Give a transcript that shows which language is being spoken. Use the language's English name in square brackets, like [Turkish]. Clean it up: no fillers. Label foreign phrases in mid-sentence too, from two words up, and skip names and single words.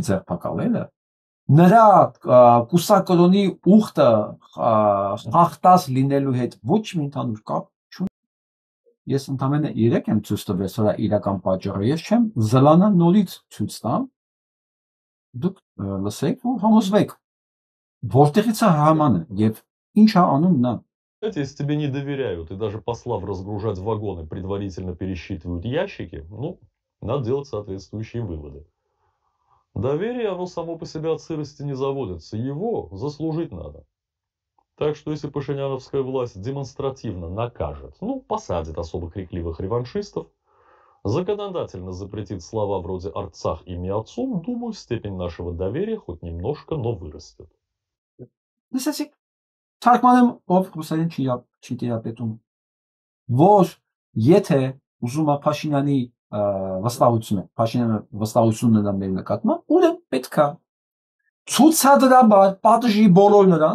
[Armenian] ձերբակալելը, նրա կուսակրոնի ուխտը խախտած լինելու հետ ոչ մի ընդհանուր կապ չունի։ Ես ընդամենը 3 եմ ցույց տվել սրա իրական պատճառը, ես չեմ զլանա նորից ցույց տամ։ Դուք լսեք ու համոզվեք, որտեղից է համանը եւ ինչ է անում նա։ [Russian] Знаете, если тебе не доверяют и даже послав разгружать вагоны предварительно пересчитывают ящики, ну, надо делать соответствующие выводы. Доверие, оно само по себе от сырости не заводится, его заслужить надо. Так что если пашиняновская власть демонстративно накажет, ну, посадит особо крикливых реваншистов, законодательно запретит слова вроде «Арцах имя отцом», думаю, степень нашего доверия хоть немножко, но вырастет. [Armenian] Լսեցիք, թարգմանեմ ով ռուսերեն չի տիրապետում, որ եթե ուզում է Փաշինյանի վստահությունը, Փաշինյանը վստահությունն է մեր նկատմամբ, ուրեմն պետքա ցուցադրաբար պատժի բոլոր